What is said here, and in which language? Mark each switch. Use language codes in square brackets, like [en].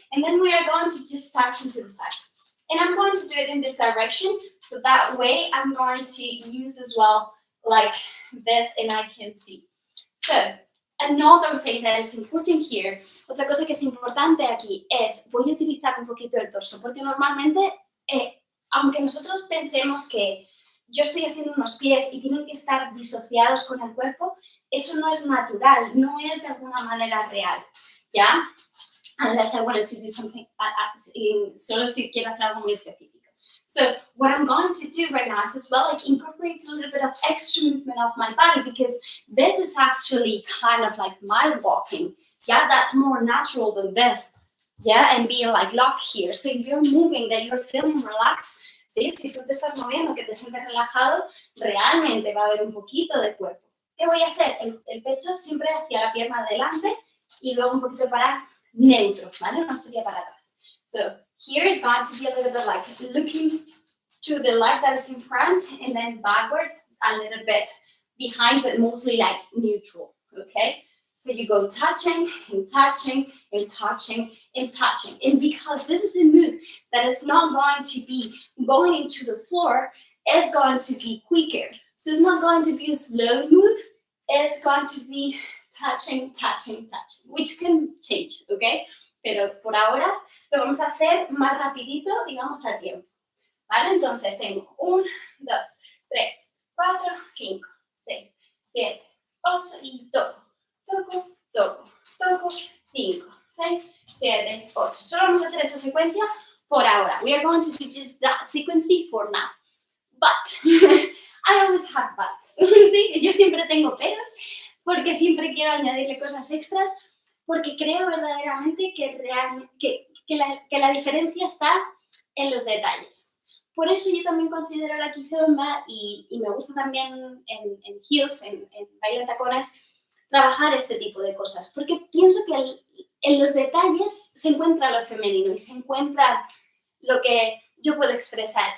[en] And then we are going to just touch into the side. And I'm going to do it in this direction, so that way I'm going to use as well like this, and I can see. So, another thing that is important here, [es] otra cosa que es importante aquí es, voy a utilizar un poquito el torso, porque normalmente, aunque nosotros pensemos que yo estoy haciendo unos pies y tienen que estar disociados con el cuerpo, eso no es natural, no es de alguna manera real, ¿ya? [en] Unless I wanted to do something, [es] solo si quiero hacer algo muy específico. [en] So what I'm going to do right now is as well like incorporate a little bit of extra movement of my body, because this is actually kind of like my walking. Yeah, that's more natural than this. Yeah, and being like locked here. So if you're moving, that you're feeling relaxed, [es] ¿sí? Si tú te estás moviendo, que te sientes relajado, realmente va a haber un poquito de cuerpo. ¿Qué voy a hacer? El pecho siempre hacia la pierna adelante y luego un poquito para neutro, ¿vale? No sería para atrás. [en] So here is going to be a little bit like looking to the left that is in front and then backwards a little bit behind, but mostly like neutral, okay? So you go touching and touching and touching and touching. And because this is a move that is not going to be going into the floor, it's going to be quicker. So it's not going to be a slow move, it's going to be touching, touching, touching, which can change, okay? [es] Pero por ahora lo vamos a hacer más rapidito, digamos al tiempo, ¿vale? Entonces tengo 1, 2, 3, 4, 5, 6, 7, 8 y toco, toco, toco, toco, 5, 6, 7, 8. Solo vamos a hacer esa secuencia por ahora. [en] We are going to do just that sequence for now. But I always have buts. [es] Sí, yo siempre tengo peros porque siempre quiero añadirle cosas extras porque creo verdaderamente que la diferencia está en los detalles. Por eso yo también considero la Kizomba y me gusta también en heels, en baile de tacones, trabajar este tipo de cosas, porque pienso que en los detalles se encuentra lo femenino y se encuentra lo que yo puedo expresar.